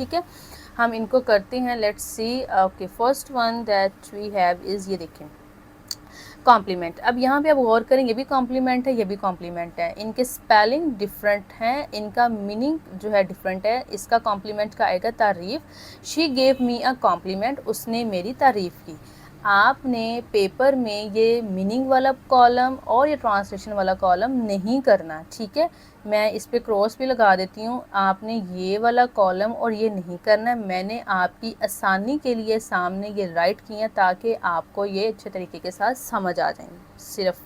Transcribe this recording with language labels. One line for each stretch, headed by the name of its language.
Urdu: ٹھیک ہے، ہم ان کو کرتے ہیں.
English: Let's see. Okay first one that we have is,
Urdu: یہ دیکھیں کمپلیمنٹ. اب یہاں پہ آپ غور کریں، یہ بھی کمپلیمنٹ ہے، یہ بھی کمپلیمنٹ ہے. ان کے سپیلنگ ڈفرینٹ ہیں، ان کا میننگ جو ہے ڈفرینٹ ہے. اس کا کمپلیمنٹ کا آئے گا تعریف.
English: she give me a compliment,
Urdu: اس نے میری تعریف کی. آپ نے پیپر میں یہ میننگ والا کالم اور یہ ٹرانسلیشن والا کالم نہیں کرنا. ٹھیک ہے، میں اس پہ کراس بھی لگا دیتی ہوں. آپ نے یہ والا کالم اور یہ نہیں کرنا. میں نے آپ کی آسانی کے لیے سامنے یہ رائٹ کیا تاکہ آپ کو یہ اچھے طریقے کے ساتھ سمجھ آ جائیں صرف.